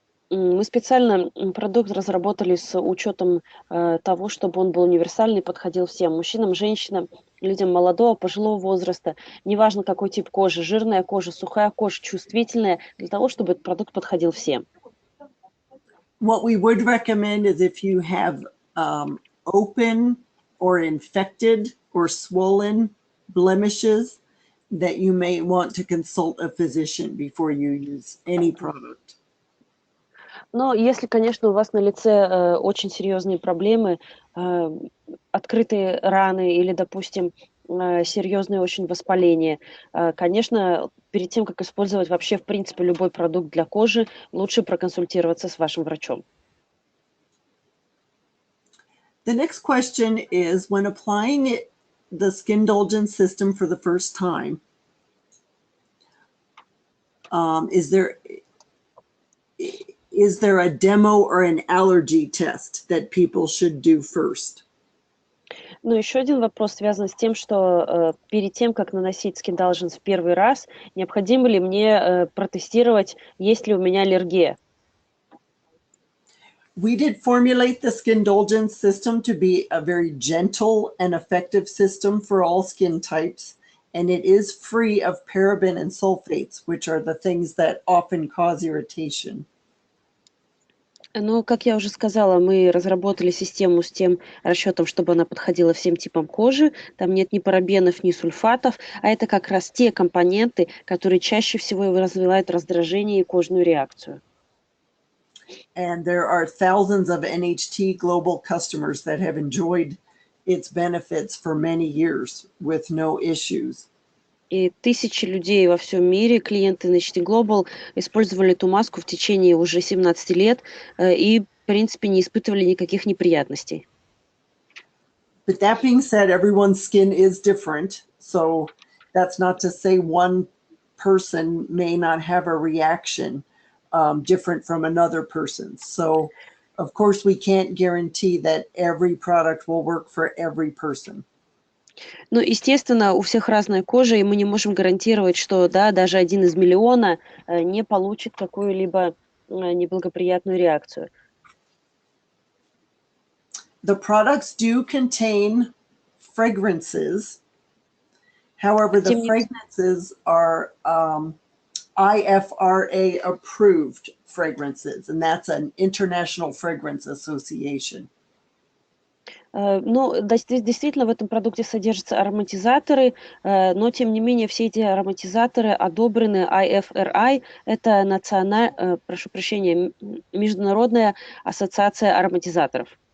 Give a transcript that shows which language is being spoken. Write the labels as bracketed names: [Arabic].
[Russian] Мы специально продукт разработали с учетом того, чтобы он был универсальный, подходил всем мужчинам, женщинам, людям молодого, пожилого возраста. Неважно, какой тип кожи, жирная кожа, сухая кожа, чувствительная, для того, чтобы этот продукт подходил всем. [English] What we would recommend is if you have open or infected or swollen blemishes, that you may want to consult a physician before you use any product. [Russian] Но если, конечно, у вас на лице очень серьезные проблемы, открытые раны или, допустим, серьезное очень воспаление, конечно, перед тем, как использовать вообще, в принципе, любой продукт для кожи, лучше проконсультироваться с вашим врачом. [English] The next question is, when applying the Skindulgence system for the first time, is there a demo or an allergy test that people should do first? [Russian] Ну, еще один вопрос связан с тем, что перед тем, как наносить Skindulgence в первый раз, необходимо ли мне протестировать, есть ли у меня аллергия? [English] We did formulate the Skindulgence system to be a very gentle and effective system for all skin types, and it is free of paraben and sulfates, which are the things that often cause irritation. [Russian] Ну, как я уже сказала, мы разработали систему с тем расчетом, чтобы она подходила всем типам кожи. Там нет ни парабенов, ни сульфатов, а это как раз те компоненты, которые чаще всего развивают раздражение и кожную реакцию. [English] And there are thousands of NHT global customers that have enjoyed its benefits for many years with no issues. [Russian] И тысячи людей во всем мире, клиенты NHT Global, использовали эту маску в течение уже 17 лет и, в принципе, не испытывали никаких неприятностей. [English] But that being said, everyone's skin is different. So that's not to say one person may not have a reaction different from another person's. So, of course, we can't guarantee that every product will work for every person. [Russian] Ну, естественно, у всех разная кожа, и мы не можем гарантировать, что да, даже 1 из миллиона не получит какую-либо неблагоприятную реакцию. [English] The products do contain fragrances. However, the fragrances are IFRA approved fragrances, and that's an International Fragrance Association. [Russian] Ну, действительно, в этом продукте содержатся ароматизаторы, но, тем не менее, все эти ароматизаторы одобрены IFRI, это прошу прощения, Международная ассоциация ароматизаторов.